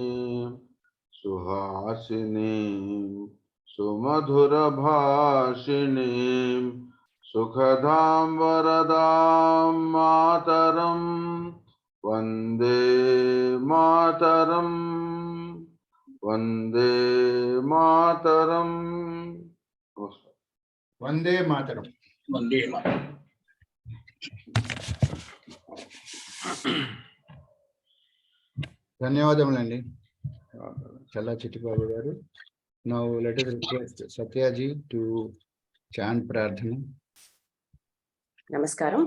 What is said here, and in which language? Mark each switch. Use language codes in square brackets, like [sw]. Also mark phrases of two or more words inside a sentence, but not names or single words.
[sa] suhasini sumadhura bhashini sukhadam varadam mataram Vande Mataram Vande Mataram. Vande Mataram. Vande Mataram. [te] ధన్యవాదములండి చల్లా చిట్టిబాబు గారు. [en] Now let us request Satyaji to chant Prarthana. Namaskaram.